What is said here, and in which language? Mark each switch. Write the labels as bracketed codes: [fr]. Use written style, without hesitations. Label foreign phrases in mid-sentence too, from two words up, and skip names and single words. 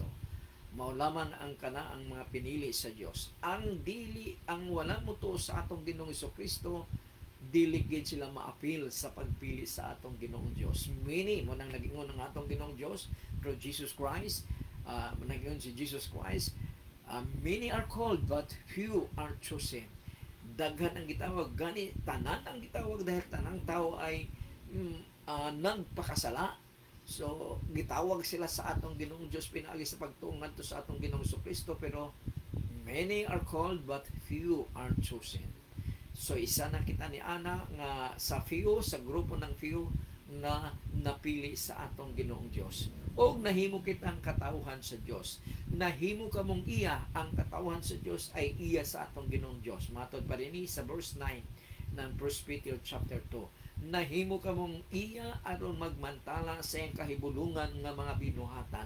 [ceb] Maulaman ang mga pinili sa Dios. Ang wala mutuo sa atong Ginoong Kristo, dili gid sila maapil sa pagpili sa atong Ginoong Dios. Mini mo nang nagingon ang atong Ginoong Dios through Jesus Christ, nagingon si Jesus Christ. [en] Many are called but few are chosen. [ceb] Daghan ang gitawag, gani tanan ang gitawag dahil tanang tao ay nagpakasala. So gitawag sila sa atong Ginoong Dios pinaagi sa pagtuong ngadto sa atong Ginoong Kristo, pero [en] many are called but few are chosen. [ceb] So isa na kita ni ana nga sa few, sa grupo ng few nga napili sa atong Ginoong Dios. O nahimo kitang katawhan sa Dios. Nahimo kamong iya, ang katawhan sa Dios ay iya sa atong Ginoong Dios. Matod pa rin sa verse 9 ng 1 Peter chapter 2. Nahimo kamong iya aron magmantala sa iyang kahibulungan nga mga binuhatan.